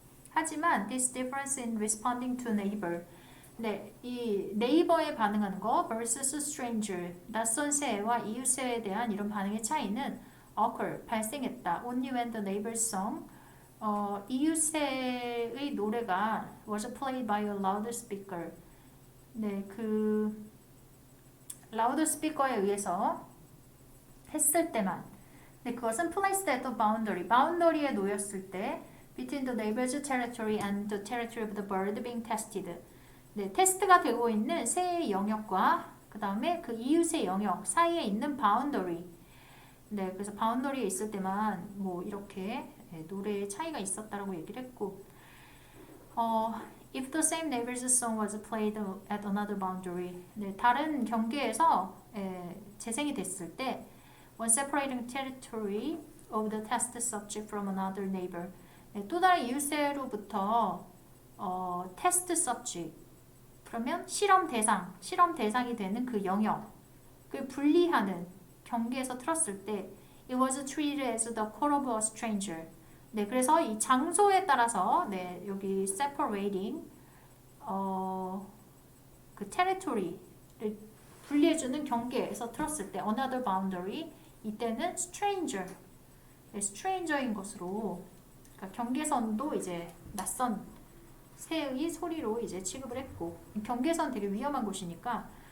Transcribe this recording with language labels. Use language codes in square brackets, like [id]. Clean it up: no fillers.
[en] 하지만 this difference in responding to neighbor [ko] 네, 이 네이버에 반응하는 거 [en] versus stranger [ko] 낯선 새와 이웃새에 대한 이런 반응의 차이는 occur 발생했다. [en] Only when the neighbor's song [ko] 이웃새의 노래가 [en] was played by a loudspeaker [ko] 네, 그 라우드스피커에 의해서 했을 때만 네, 그것은 placed at the boundary 바운더리에 놓였을 때 [en] between the neighbor's territory and the territory of the bird being tested. [ko] 네, 테스트가 되고 있는 새의 영역과 그 다음에 그 이웃의 영역 사이에 있는 boundary. 네, 그래서 boundary에 있을 때만 뭐 이렇게 노래의 차이가 있었다라고 얘기를 했고, [en] if the same neighbor's song was played at another boundary. [ko] 네, 다른 경계에서 재생이 됐을 때, [en] when separating territory of the test subject from another neighbor. [ko] 네, 또 다른 이웃새로부터 테스트 서치 그러면 실험 대상이 되는 그 영역을 분리하는 경계에서 틀었을 때 [en] it was treated as the call of a stranger. [ko] 네, 그래서 이 장소에 따라서 네, 여기 separating 그 territory를 분리해주는 경계에서 틀었을 때 another boundary 이때는 stranger, 네, stranger인 것으로 그러니까 경계선도 이제 낯선 새의 소리로 이제 취급을 했고 경계선 되게 위험한 곳이니까